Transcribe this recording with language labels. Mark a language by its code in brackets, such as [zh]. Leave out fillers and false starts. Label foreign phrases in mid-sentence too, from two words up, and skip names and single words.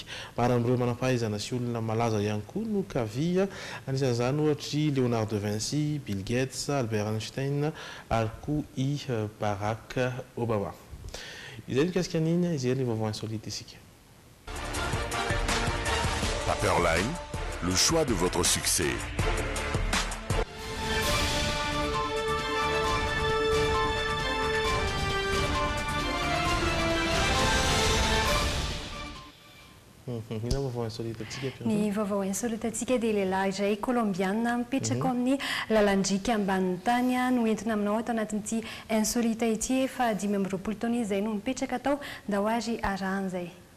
[mg] Maro amin'ireo manam-pahaizana sy olona malaza ihany koa no kavia, anisan'izany ohatra Leonardo da Vinci, Bill Gates, Albert Einstein ary koa i Barack Obama. Izay mikasika an'iny izay ny vaovao insolite isika. [fr] Paperline, le choix de votre succès. [mg] Ny vaovao insolite atsika dia lehilahy iray colombiana mipetraka amin'ny lalandrika ambanin'ny tany no entina aminao atao anatin'ity insolite ity efa 5 taona izay no mipetraka atao Ndahoary Aranzay.